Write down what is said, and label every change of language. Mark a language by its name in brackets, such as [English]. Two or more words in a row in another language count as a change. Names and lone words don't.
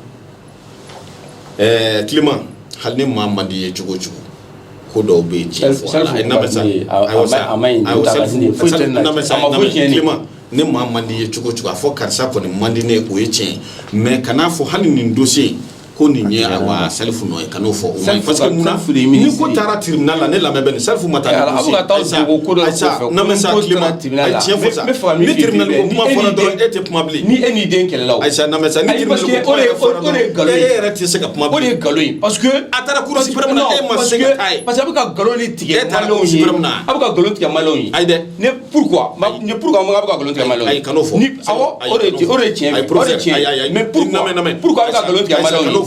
[Bambara] Clément hali ni maa man di ye cogo cogo ko dɔw bɛ yen tiɲɛ fɔ Clément ne maa man di ye cogo cogo a fɔ karisa kɔni man di ne o ye tiɲɛ mais kana fɔ hali nin dossier ko nin ye awa Salifou nɔ ye kan'o fɔ o ma [French] parce que [Bambara] munna ni ko taara tribunal la ne lamɛn bɛ nin Salifou ma taa ni dossier Aïssa [French] non mais ça [Bambara] Clément a tiɲɛ fɔ sa ni tribunal ko kuma fɔra dɔrɔn e tɛ kuma bilen ni e n'i den kɛlɛla o Aïssa [French] non mais ça [Bambara] ni tribunal ko kuma fɔra dɔrɔn e yɛrɛ tɛ se ka kuma bilen o de ye nkalon ye [French] parce que [Bambara] a taara Cour suprême na e ma se ka taa ye [French] parce que [Bambara] a bɛ ka nkalon de tigɛ maliyɛnw ye a bɛ ka nkalon tigɛ maliyɛnw ye ayi dɛ ne pourquoi a bɛ ka nkalon tigɛ maliyɛnw ye ayi kan'o fɔ ni awɔ o de ye tiɲɛ ye [French] mais pourquoi [Bambara] a bɛ ka nkalon tigɛ maliyɛnw ye